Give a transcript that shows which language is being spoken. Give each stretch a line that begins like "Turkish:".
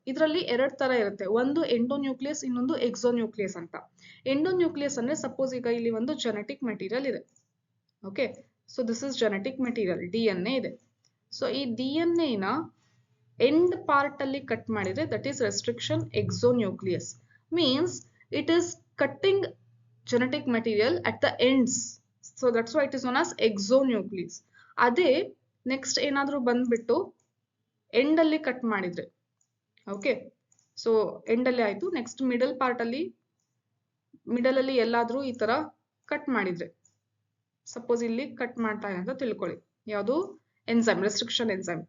Kannada: ಇದರಲ್ಲಿ 2 ತರ ಇರುತ್ತೆ. ಒಂದು ಎಂಡೋನ್ಯೂಕ್ಲಿಯಸ್, ಇನ್ನೊಂದು ಎಕ್ಸೋನ್ಯೂಕ್ಲಿಯಸ್ ಅಂತ. ಎಂಡೋನ್ಯೂಕ್ಲಿಯಸ್ ಅಂದ್ರೆ ಸಪೋಸ್ ಈಗ ಇಲ್ಲಿ ಒಂದು ಜೆನೆಟಿಕ್ ಮೆಟೀರಿಯಲ್ ಇದೆ.
English: okay, so this is genetic material,
Kannada: DNA ಇದೆ. ಸೊ ಈ DNA ನ ಎಂಡ್ ಪಾರ್ಟ್ ಅಲ್ಲಿ ಕಟ್ ಮಾಡಿದ್ರೆ
English: That is restriction exonucleus. Means it is cutting genetic material at the ends. So that's why it is known as exonucleus.
Kannada: ಅದೇ next ಏನಾದ್ರೂ ಬಂದ್ಬಿಟ್ಟು end ಅಲ್ಲಿ cut ಮಾಡಿದ್ರೆ, ಓಕೆ, ಸೊ ಎಂಡ್ ಅಲ್ಲಿ ಆಯ್ತು. ನೆಕ್ಸ್ಟ್ ಮಿಡಲ್ ಪಾರ್ಟ್ ಅಲ್ಲಿ, ಮಿಡಲ್ ಅಲ್ಲಿ ಎಲ್ಲಾದ್ರೂ ಈ ತರ ಕಟ್ ಮಾಡಿದ್ರೆ, ಸಪೋಸ್ ಇಲ್ಲಿ ಕಟ್ ಮಾಡ್ತಾ ಇದೆ ಅಂತ ತಿಳ್ಕೊಳ್ಳಿ, ಯಾವುದು ಎನ್ಸೈಮ್, ರೆಸ್ಟ್ರಿಕ್ಷನ್ ಎನ್ಸೈಮ್.